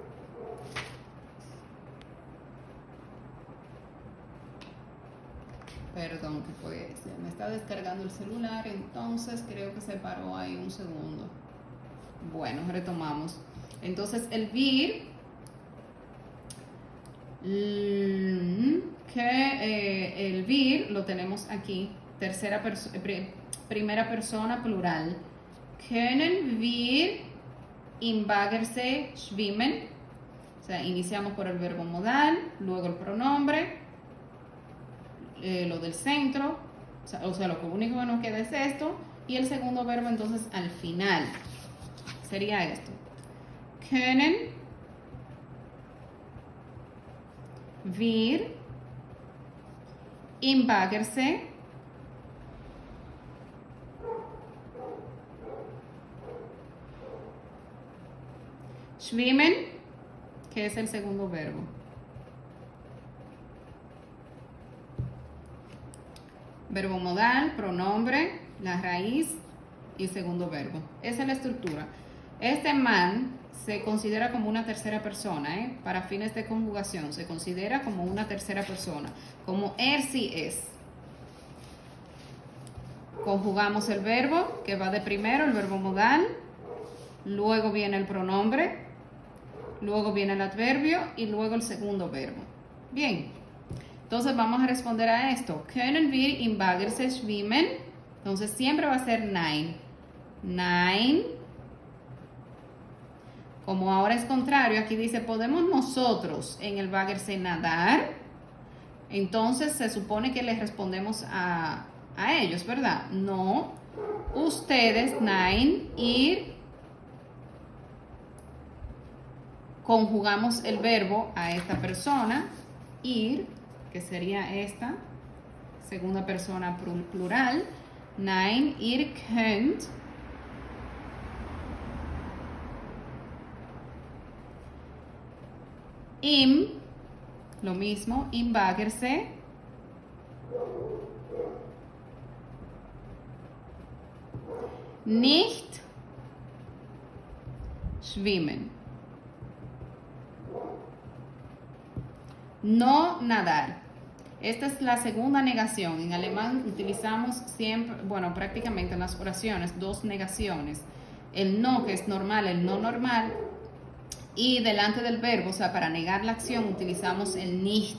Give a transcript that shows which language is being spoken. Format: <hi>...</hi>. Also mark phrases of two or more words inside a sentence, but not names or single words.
<es>Perdón, que me está descargando el celular, entonces creo que se paró ahí un segundo. Bueno, retomamos. Entonces el wir, el wir lo tenemos aquí, primera persona plural.</es> <de>Können wir im Baggersee schwimmen?</de> <es>O sea, iniciamos por el verbo modal, luego el pronombre, lo del centro, o sea, lo único que nos queda es esto, y el segundo verbo entonces al final sería esto.</es> <de>Können wir im Baggersee schwimmen,</de> <es>que es el segundo verbo. Verbo modal, pronombre, la raíz y segundo verbo. Esa es la estructura. Este man se considera como una tercera persona, ¿eh? Para fines de conjugación, se considera como una tercera persona, como sí es. Conjugamos el verbo, que va de primero, el verbo modal, luego viene el pronombre, luego viene el adverbio y luego el segundo verbo. Bien, entonces vamos a responder a esto.</es> <de>Können wir im Baggersee schwimmen?</de> <es>Entonces siempre va a ser nein. Nein. Como ahora es contrario, aquí dice, ¿podemos nosotros en el Baggersee nadar? Entonces se supone que les respondemos a ellos, ¿verdad? No. Ustedes,</es> <de>nein, ir.</de> <es>Conjugamos el verbo a esta persona, ir, que sería esta, segunda persona plural.</es> <de>Nein, ihr könnt. Im,</de> <es>lo mismo,</es> <de>im Baggersee. Nicht schwimmen.</de> <es>No nadar. Esta es la segunda negación. En alemán utilizamos siempre, bueno, prácticamente en las oraciones, dos negaciones. El no, que es normal, el no normal. Y delante del verbo, o sea, para negar la acción, utilizamos el nicht.</es>